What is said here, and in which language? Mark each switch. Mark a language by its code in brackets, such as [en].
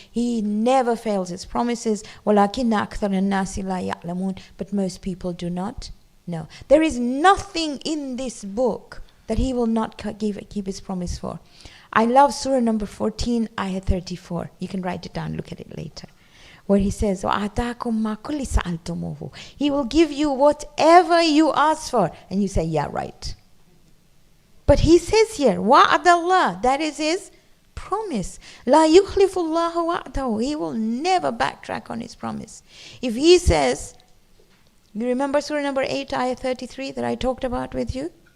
[en] He never fails his promises. [ar] وَلَكِنَّ أَكْثَرَ النَّاسِ لَا يَعْلَمُونَ. [en] But most people do not know. There is nothing in this book that he will not keep his promise for. I love surah number 14, ayah 34. You can write it down, look at it later. [ar] Where he says, وَآتَاكُمْ مَا كُلِّ سَأَلْتُمُوهُ. [en] He will give you whatever you ask for. And you say, yeah, right. But he says here, wa'ad Allah, that is his promise. La yukhlifullahu wa'dahu. He will never backtrack on his promise. If he says, you remember Surah number 8, ayah 33 that I talked about with you?